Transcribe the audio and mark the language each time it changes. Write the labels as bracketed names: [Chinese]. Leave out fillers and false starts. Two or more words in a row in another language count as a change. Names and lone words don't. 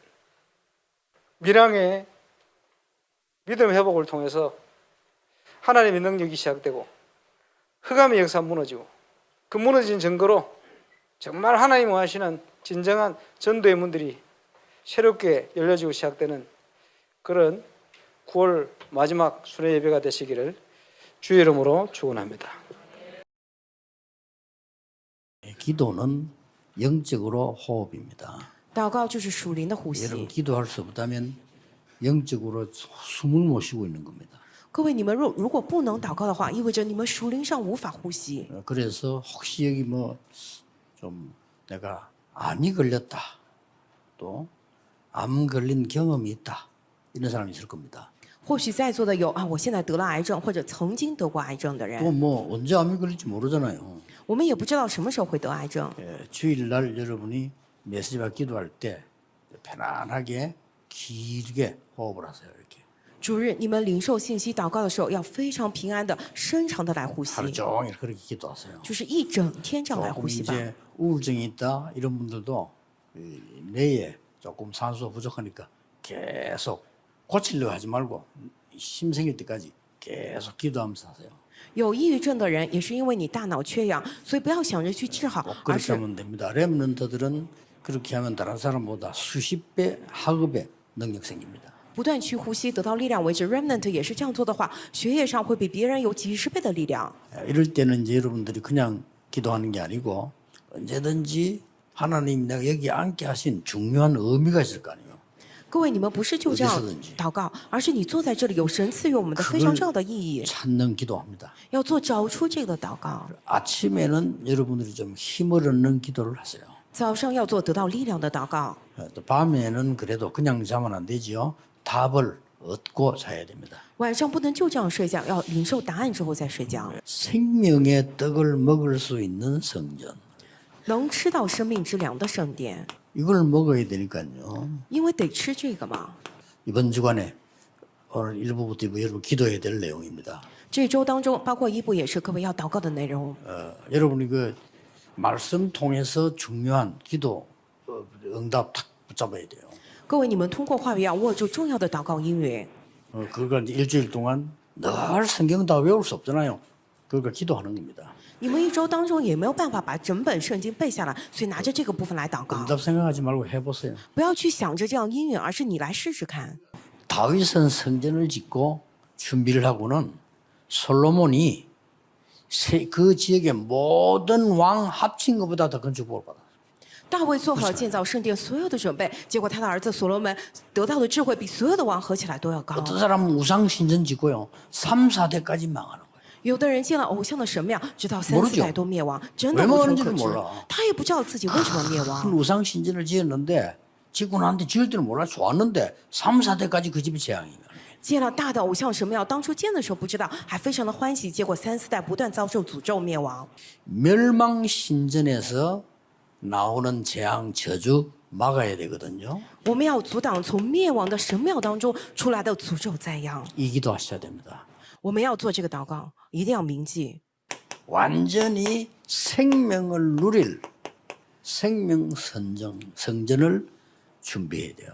[Korean] 밀양의 믿음 회복을 통해서 하나님의 능력이 시작되고 흑암의 역사 무너지고, 그 무너진 증거로 정말 하나님 원하시는 진정한 전도의 문들이 새롭게 열려지고 시작되는 그런 9월 마지막 순회 예배가 되시기를 주의 이름으로 축원합니다. 기도는 영적으로 호흡입니다. [Chinese] 祷告就是属灵的呼 [Korean] 여러분 [Chinese] 吸。 [Korean] 기도할 수 없다면 영적으로 숨을 못 쉬고 있는 겁니다. [Chinese] 各位，你们如果不能祷告的话，意味着你们属灵上无法呼吸。 [Korean] 그래서 혹시 여기 뭐 좀 내가 암이 걸렸다, 또 암 걸린 경험이 있다, 이런 사람이 있을 겁니다. [Chinese] 或许在座的有啊，我现在得了癌症，或者曾经得过癌症的人， [Korean] 또 뭐 언제 암이 걸릴지 모르잖아요. [Chinese] 我们也不知道什么时候会得癌症。 [Korean] 주일날 여러분이 메시지와 기도할 때 편안하게 길게 호흡을 하세요. 이렇게 [Chinese] 主日，你们领受信息祷告的时候，要非常平安的、深长的来呼吸， [Korean] 하루 종일 그렇게 기도하세요. [Chinese] 就是一整天这样来 [Korean] 조금 [Chinese] 呼吸吧。 [Korean] 이제 우울증이 있다 이런 분들도 뇌에 조금 산소가 부족하니까 계속 고치려고 하지 말고 힘 생길 때까지 계속 기도하면서 하세요. [Chinese] 有抑郁症的人也是因为你大脑缺氧，所以不要想着去治好， [Korean] 꼭 [Chinese] 而 [Korean] 그렇게 [Chinese] 是 [Korean] 하면 됩니다. 렘넌트들은 그렇게 하면 다른 사람보다 수십 배, 학업의 능력 생깁니다. [Chinese] 不断去呼吸，得到力量为止。Remnant 也是这样做的话，学业上会比别人有几十倍的力量。 [Korean] 이럴 때는 이제 여러분들이 그냥 기도하는 게 아니고 언제든지 하나님 내가 여기 앉게 하신 중요한 의미가 있을 거 아니에요. [Chinese] 各位，你们不是就这样 [Korean] 어디서든지 [Chinese] 祷告，而是你坐在这里，有神赐予我们的非常重要的意义， [Korean] 찾는 기도합니다. [Chinese] 要做找出这个祷告。 [Korean] 아침에는 여러분들이 좀 힘을 얻는 기도를 하세요. [Chinese] 早上要做得到力量的祷告， [Korean] 또 밤에는 그래도 그냥 자면 안 되지요. 답을 얻고 자야 됩니다. [Chinese] 晚上不能就这样睡觉，要领受答案之后再睡觉。 [Korean] 생명의 떡을 먹을 수 있는 성전. [Chinese] 能吃到生命之粮的圣殿， [Korean] 이걸 먹어야 되니까요. [Chinese] 因为得吃这个嘛。 [Korean] 이번 주간에 오늘 1부부터 2부 여러분 기도해야 될 내용입니다. [Chinese] 这周当中，包括一部也是各位要祷告的内容。 [Korean] 여러분이 그 말씀 통해서 중요한 기도 응답 탁 붙잡아야 돼요. [Chinese] 各位，你们通过话语要握住重要的祷告应允。 [Korean] 그걸 이제 일주일 동안 늘 성경 다 외울 수 없잖아요. 그러니까 기도하는 겁니다. [Chinese] 你们一周当中也没有办法把整本圣经背下来，所以拿着这个部分来祷告， [Korean] 응답 생각하지 말고 해보세요. [Chinese] 不要去想着这样应允，而是你来试试看。 [Korean] 다윗은 성전을 짓고 준비를 하고는 솔로몬이 그 지역의 모든 왕 합친 것보다 더 건축복을 받았어요. [Chinese] 大卫做好了建造圣殿所有的准备，结果他的儿子所罗门得到的智慧比所有的王合起来都要高。 [Korean] 어떤 사람은 우상 신전 짓고요. 3, 4대까지 망하는 거예요. [Chinese] 有的人建了偶像的神庙，直到3、 [Korean] 모르죠 [Chinese] 4代都灭亡，真的 [Korean] 왜 [Chinese] 无从 [Korean] 망하는지를 [Chinese] 可知 [Korean] 몰라 。 [Chinese] 他也不知道自己为什么灭 [Korean] 큰 [Chinese] 亡。 [Korean] 우상 신전을 지었는데 짓고 나는데 지을 때는 몰라 좋았는데 3, 4대까지 그 집이 재앙이에요. [Chinese] 建了大的偶像神庙，当初建的时候不知道，还非常的欢喜，结果3、4代不断遭受诅咒灭亡。 [Korean] 멸망 신전에서 나오는 재앙 저주 막아야 되거든요. [Chinese] 我们要阻挡从灭亡的神庙当中出来的诅咒灾殃。 [Korean] 이 기도하셔야 됩니다. [Chinese] 我们要做这个祷告，一定要铭记， [Korean] 완전히 생명을 누릴 생명 성전을 준비해야 돼요.